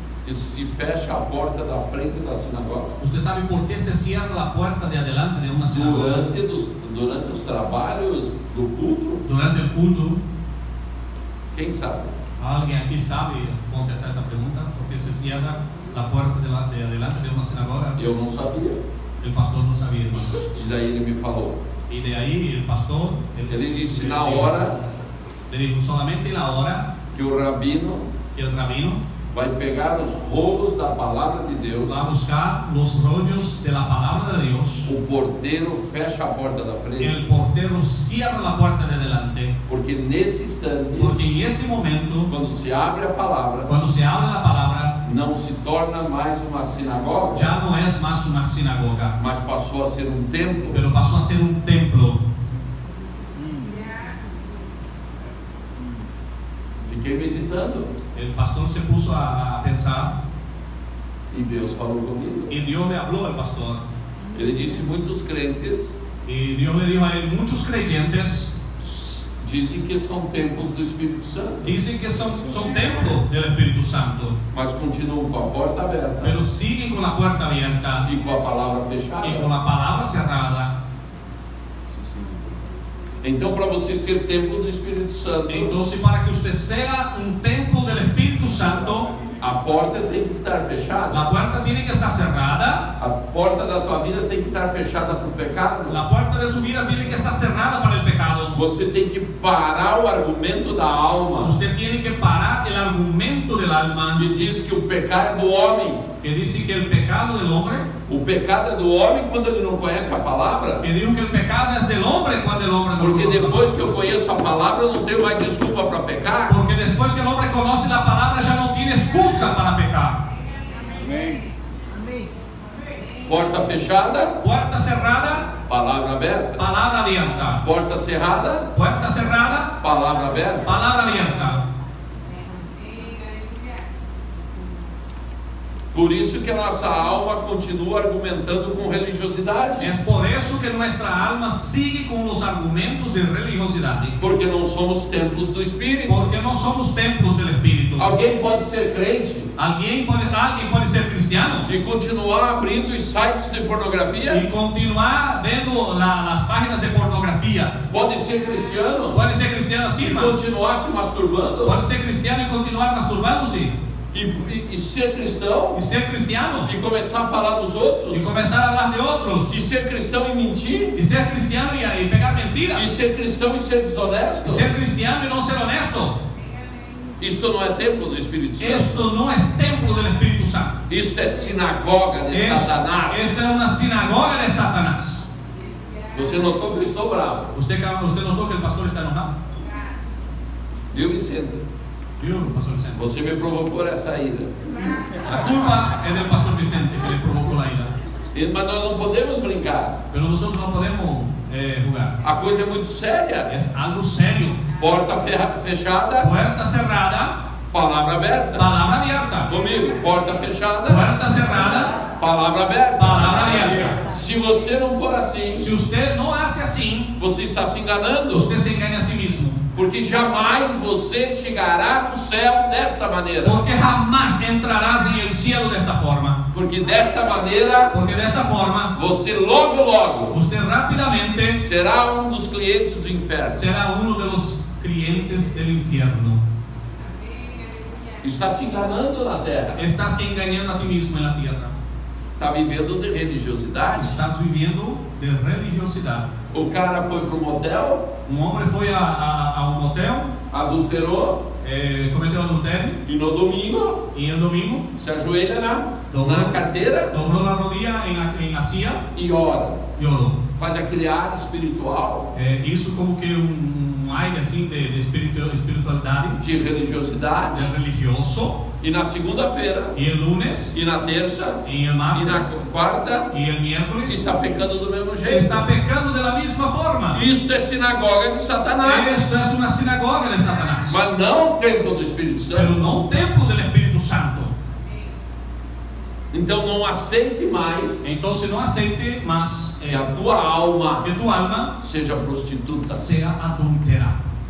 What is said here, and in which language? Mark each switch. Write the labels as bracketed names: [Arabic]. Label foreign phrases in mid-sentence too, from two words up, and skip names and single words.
[Portuguese] e se fecha a porta da frente da sinagoga? [Spanish] ¿Usted sabe por qué se cierra la puerta de adelante de una sinagoga? [Portuguese] Durante os trabalhos do culto? [Spanish] Durante el culto. [Portuguese] Quem sabe? [Spanish] ¿Alguien aquí sabe contestar esta pregunta? ¿Por qué se cierra la puerta de adelante de una sinagoga? [Portuguese] Eu não sabia. [Spanish] El pastor no sabía, hermanos. [Portuguese] E daí ele me falou. [Spanish] Y de ahí el pastor, [Portuguese] Ele disse na hora [Spanish] le dijo solamente la hora [Portuguese] que o rabino [Spanish] que el rabino [Portuguese] vai pegar os rolos da palavra de Deus, [Spanish] va a buscar los rollos de la palabra de Dios. [Portuguese] o porteiro fecha a porta da frente, [Spanish] El portero cierra la puerta de adelante, [Portuguese] porque nesse instante, [Spanish] porque en este momento, [Portuguese] quando se abre a palavra, [Spanish] cuando se abre la palabra, [Portuguese] não se torna mais uma sinagoga, [Spanish] ya no es más una sinagoga, [Portuguese] mas passou a ser um templo. [Spanish] pero pasó a ser un templo. [Portuguese] Fiquei meditando [Spanish] El pastor se puso a pensar [Portuguese] e Deus falou comigo. [Spanish] y Dios le habló al pastor. [Portuguese] Ele disse: muitos crentes [Spanish] Y Dios le dijo a él: muchos creyentes [Portuguese] dizem que são templos do Espírito Santo, [Spanish] dicen que son templos del Espíritu Santo, [Portuguese] mas continuam com a porta aberta [Spanish] pero siguen con la puerta abierta [Portuguese] e com a palavra fechada. [Spanish] y con la palabra cerrada. [Portuguese] Então, para você ser templo do Espírito Santo, [Spanish] Entonces, para que usted sea un templo del Espíritu Santo, [Portuguese] a porta tem que estar fechada. [Spanish] la puerta tiene que estar cerrada. [Portuguese] A porta da tua vida tem que estar fechada para o pecado. [Spanish] La puerta de tu vida tiene que estar cerrada para el pecado. [Portuguese] Você tem que parar o argumento da alma, [Spanish] Usted tiene que parar el argumento del alma [Portuguese] que diz que o pecado é do homem. [Spanish] que dice que el pecado del hombre, [Portuguese] O pecado é do homem quando ele não conhece a palavra. [Spanish] que dijo que el pecado es del hombre cuando el hombre no [Portuguese] Porque [Spanish] conoce la [Portuguese] depois que [Spanish] palabra. [Portuguese] eu conheço a palavra, eu não tenho mais desculpa para pecar. [Spanish] Porque después que el hombre conoce la palabra ya no tiene excusa para pecar. [Portuguese] Porta fechada, [Spanish] Puerta cerrada, [Portuguese] palavra aberta. [Spanish] palabra abierta. [Portuguese] Porta cerrada, [Spanish] Puerta cerrada, [Portuguese] palavra aberta. [Spanish] palabra abierta. [Portuguese] Por isso que a nossa alma continua argumentando com religiosidade. [Spanish] Es por eso que nuestra alma sigue con los argumentos de religiosidad. [Portuguese] Porque não somos templos do Espírito. [Spanish] Porque no somos templos del Espíritu. [Portuguese] Alguém pode ser crente [Spanish] Alguien puede ser cristiano [Portuguese] e continuar abrindo os sites de pornografia? [Spanish] y continuar viendo las páginas de pornografía. [Portuguese] Pode ser cristiano [Spanish] Puede ser cristiano así, [Portuguese] e [Spanish] hermano. [Portuguese] continuar se masturbando? [Spanish] Puede ser cristiano y continuar masturbándose. [Portuguese] E ser cristão [Spanish] Y ser cristiano [Portuguese] e começar a falar dos outros? [Spanish] y comenzar a hablar de otros. [Portuguese] E ser cristão e mentir? [Spanish] Y ser cristiano y pegar mentiras. [Portuguese] E ser cristão e ser desonesto? [Spanish] Y ser cristiano y no ser honesto. [Portuguese] Isto não é templo do Espírito Santo. [Spanish] Esto no es templo del Espíritu Santo. [Portuguese] Isto é sinagoga de Satanás. [Spanish] Esta es una sinagoga de Satanás. [Portuguese] Você notou que eu estou bravo? [Spanish] ¿Usted notó que el pastor está enojado? [Portuguese] Viu, Vicente? [Spanish] Yo, pastor Vicente. [Portuguese] Você me provocou essa ira. [Spanish] La culpa es del pastor Vicente que le provocó la ira. [Portuguese] Mas nós não podemos brincar. [Spanish] Pero nosotros no podemos jugar. [Portuguese] A coisa é muito séria. [Spanish] Es algo serio. [Portuguese] Porta fechada, [Spanish] Puerta cerrada, [Portuguese] palavra aberta. [Spanish] palabra abierta. [Portuguese] Comigo, porta fechada, [Spanish] Puerta cerrada, [Portuguese] palavra aberta. [Spanish] palabra abierta. [Portuguese] Se você não for assim, [Spanish] Si usted no hace así, [Portuguese] você está se enganando. [Spanish] usted se engaña a sí mismo. [Portuguese] Porque jamais você chegará no céu desta maneira. [Spanish] Porque jamás entrarás en el cielo de esta forma. [Portuguese] Porque desta maneira, [Spanish] Porque de esta forma, [Portuguese] você logo [Spanish] usted rápidamente [Portuguese] será um dos clientes do inferno. [Spanish] será uno de los clientes del infierno. [Portuguese] Está se enganando na terra. [Spanish] Estás engañando a ti mismo en la tierra. [Portuguese] Está vivendo de religiosidade. [Spanish] Estás viviendo de religiosidad. [Portuguese] O cara foi para um motel, [Spanish] Un hombre fue a un motel, [Portuguese] adulterou, [Spanish] cometió adulterio [Portuguese] e no domingo [Spanish] y el domingo [Portuguese] se ajoelha na carteira [Spanish] dobló la rodilla en la silla [Portuguese] e ora. [Spanish] y oró. [Portuguese] Faz aquele ar espiritual [Spanish] Hizo como que un aire así de espiritualidad, [Portuguese] de religiosidade. [Spanish] de religioso. [Portuguese] E na segunda-feira, [Spanish] Y el lunes, [Portuguese] e na terça, [Spanish] y el [Portuguese] e na [Spanish] martes, [Portuguese] quarta, [Spanish] y el miércoles [Portuguese] está pecando do mesmo jeito. [Spanish] está pecando de la misma forma. [Portuguese] Isto é sinagoga de Satanás, [Spanish] Esto es una sinagoga de Satanás, [Portuguese] mas não o templo do Espírito [Spanish] pero [Portuguese] Santo. [Spanish] no un templo del Espíritu Santo. [Portuguese] Então não aceite mais [Spanish] Entonces no acepte más [Portuguese] que a tua alma [Spanish] que tu alma [Portuguese] seja prostituta. [Spanish] sea adulterada.